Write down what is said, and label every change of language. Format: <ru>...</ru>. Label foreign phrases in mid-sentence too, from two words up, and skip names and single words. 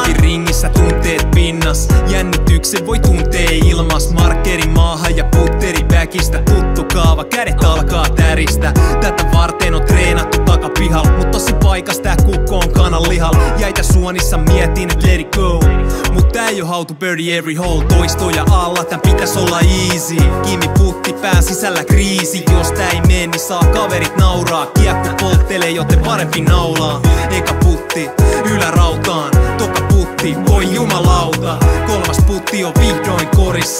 <fi>Kynti ringissä tunteet pinnas. Jännityksen voi tuntee ilmas. Markkeri maahan ja putteri väkistä. Tuttu kaava, kädet alkaa täristä. Tätä varten on treenattu takapihalla. Mut tosi paikas tää kukko on kanan lihalla. Jäitä suonissa mietin et</fi> <en>let it go.</en> <fi>Mut tää ei oo</fi> <en>how to birdie every hole.</en> <fi>Toistoja alla, tän pitäis olla easy. Kimi putti pään sisällä kriisi. Jos tää ei mene, niin saa kaverit nauraa. Kiekko polttelee, joten parempi naulaa. Eka putti ylärautaan. Toka putti, voi jumalauta. 3. putti on vihdoin korissa.</fi>